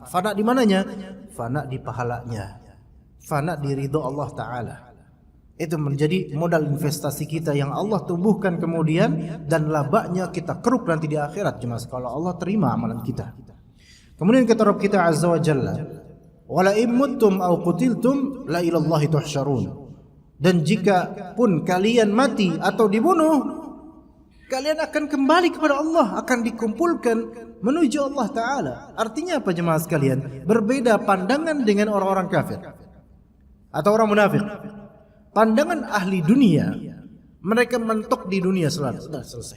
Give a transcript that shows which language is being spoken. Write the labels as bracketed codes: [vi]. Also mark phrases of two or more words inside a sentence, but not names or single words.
[id] Fana di mananya? Fana di pahalanya. Fana di ridho Allah Ta'ala. Itu menjadi modal investasi kita yang Allah tumbuhkan kemudian, dan labanya kita keruk nanti di akhirat jemaah, kalau Allah terima amalan kita. Kemudian kata Rabb kita [ar] عز وجل ولئن متم أو قتلتم لإلى الله تحشرون. [id] Dan jika pun kalian mati atau dibunuh, kalian akan kembali kepada Allah, akan dikumpulkan menuju Allah Ta'ala. Artinya apa jemaah sekalian? Berbeda pandangan dengan orang-orang kafir atau orang munafik. Pandangan ahli dunia, mereka mentok di dunia selalu, sudah selesai.